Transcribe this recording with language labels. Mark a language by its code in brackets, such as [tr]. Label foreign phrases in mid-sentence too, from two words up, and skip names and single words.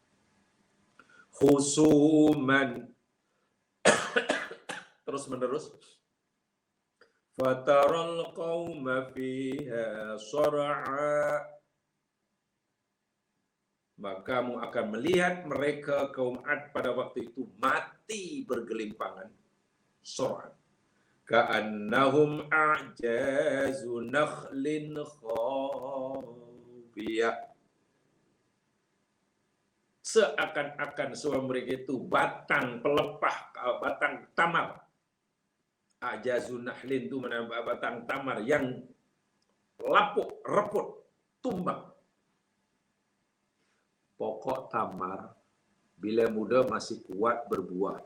[ms] Khusuman terus menerus. [ar] فترى القوم فيها صرعى, [ms] maka kamu akan melihat mereka kaum 'Ad pada waktu itu mati bergelimpangan. sur'an. [ar] كأنهم أعجاز نخل خاوية. [ms] Seakan-akan semua mereka itu batang pelepah, batang tamar. [ar] أعجاز نخل [ms] itu mana batang tamar yang lapuk, reput, tumbang. Pokok tamar bila muda masih kuat berbuah.